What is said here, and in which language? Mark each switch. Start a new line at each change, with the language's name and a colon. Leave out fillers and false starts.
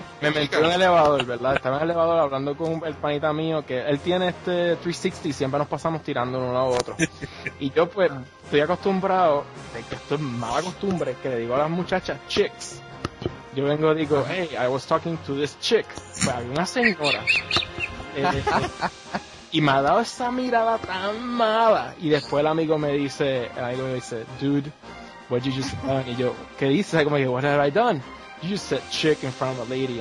Spanish: Me metí en el elevador, ¿verdad? Estaba en el elevador hablando con el panita mío, que él tiene 360 y siempre nos pasamos tirando uno a otro. Y yo pues estoy acostumbrado, de que esto es mala costumbre, que le digo a las muchachas, chicks. yo vengo y digo,
English: hey, I was talking to this chick.
Spanish: Pues había una señora. Y me ha dado esa mirada tan mala. Y después el amigo me dice,
English: dude, what you just done?
Spanish: Y yo, ¿qué dices? Como que,
English: what have I done? You just said chick in front of a lady.